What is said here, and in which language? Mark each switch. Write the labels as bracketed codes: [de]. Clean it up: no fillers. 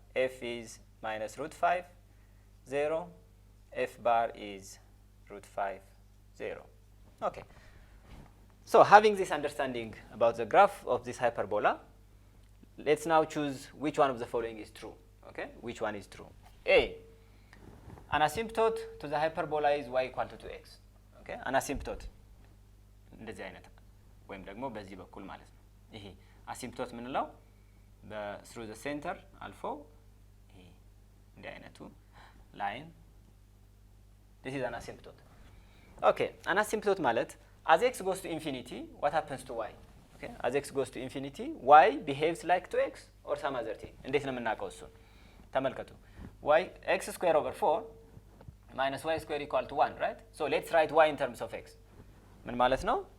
[en] F is minus root 5, 0. F bar is root 5, 0. Okay. So having this understanding about the graph of this hyperbola, let's now choose which one of the following is true. Okay, which one is true? A, an asymptote to the hyperbola is y equal to 2x. Okay, an asymptote [am] እንደዚህ አይነት ወይም ደግሞ በዚህ በኩል ማለት ነው። ይሄ አሲምፕቶት ምንለው [en] through the center [am] አልፎ ይሄ እንዲህ አይነቱ ላይን [en] this is an asymptote. Okay, an asymptote [am] ማለት [en] as x goes to infinity, what happens to y? Okay, as x goes to infinity, y behaves like 2x or some other thing. [am] እንዴት ነው የምናውቀው እሱን? ተመልከቱ። [en] y x square over 4 minus y square equal to 1, right? So let's write y in terms of x. [am] ምን ማለት ነው?